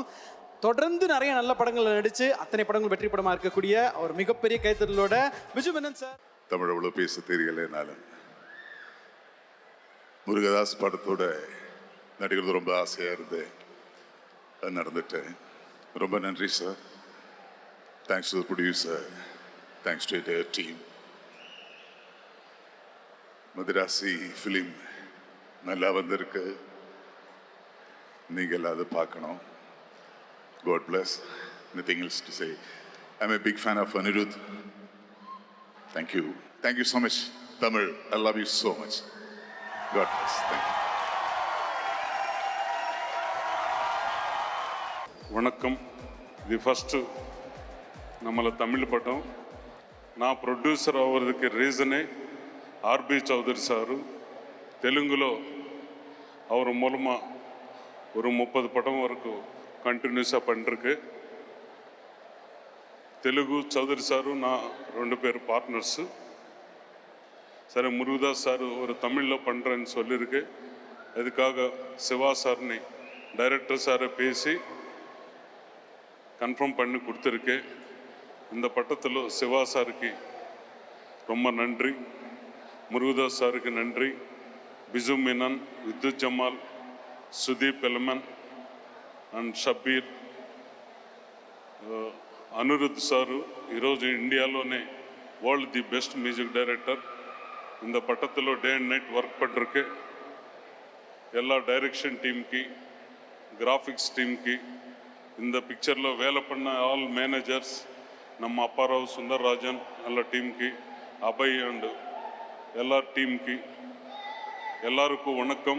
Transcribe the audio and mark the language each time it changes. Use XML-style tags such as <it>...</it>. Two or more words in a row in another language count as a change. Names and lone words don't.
<ta>தொடர்ந்து நிறைய நல்ல படங்களை நடித்து அத்தனை படங்கள் வெற்றி படமாக இருக்கக்கூடிய ஒரு மிகப்பெரிய கைத்தறலோட விஜய் மேனன் சார். தமிழ் அவ்வளோ பேச தெரியல என்னால். முருகதாஸ் படத்தோட நடிக்கிறது ரொம்ப ஆசையாக இருந்து அது நடந்துட்டேன். ரொம்ப நன்றி சார்.</ta> <en>Thanks to the producer, thanks to their team.</en> <ta>மദ്രാசி ஃபிலிம் நல்லா வந்திருக்கு, நீங்கள் அதை பார்க்கணும்.</ta> <en>God bless. Nothing else to say. I'm a big fan of Anirudh. Thank you. Thank you so much, Tamil. I love you so much. God bless. Thank you.</en> <ta>வணக்கம். இது ஃபஸ்ட்டு நம்மள தமிழ் படம்.</ta> <te>நான் ప్రొడ్యూసర్ అవ్వడానికి రీజనే ఆర్బి చౌదరి సారు.</te> <ta>తెలుగులో அவர் மூலமாக ஒரு 30 படம் வரைக்கும் கண்டினியூஸாக பண்ணிருக்கு. తెలుగు చౌదరి సారు நான் 2 பேர் பார்ட்னர்ஸு. சரி, முருகதாஸ் சார் ஒரு தமிழில் பண்ணுறேன்னு சொல்லியிருக்கு. அதுக்காக சிவா சார்னு டைரக்டர் சாரை பேசி கன்ஃபார்ம் பண்ணி கொடுத்துருக்கு. இந்த பட்டத்தில் சிவா சாருக்கு ரொம்ப நன்றி, முருகதாஸ் சாருக்கு நன்றி,</ta> <te>బిజు మీనన్, విద్యుత్ జమాల్, సుదీప్ ఎలమన్ అండ్ షబ్బీర్, అనిరుద్ధ్ సారు ఈరోజు ఇండియాలోనే వరల్డ్ ది బెస్ట్ మ్యూజిక్ డైరెక్టర్.</te> <ta>இந்த பட்டத்தில்</ta> <en>day and night</en> <ta>ஒர்க் பண்ணிருக்கு. எல்லா டைரக்ஷன் டீம்க்கு, கிராஃபிக்ஸ் டீம்க்கு, இந்த பிக்சரில் வேலை பண்ண</ta> <en>all managers,</en> <ta>நம்ம அப்பாராவ் சுந்தர்ராஜன் எல்லா டீம்க்கு, அபய் அண்டு எல்லா டீம்க்கு எல்லாருக்கும் வணக்கம்.</ta>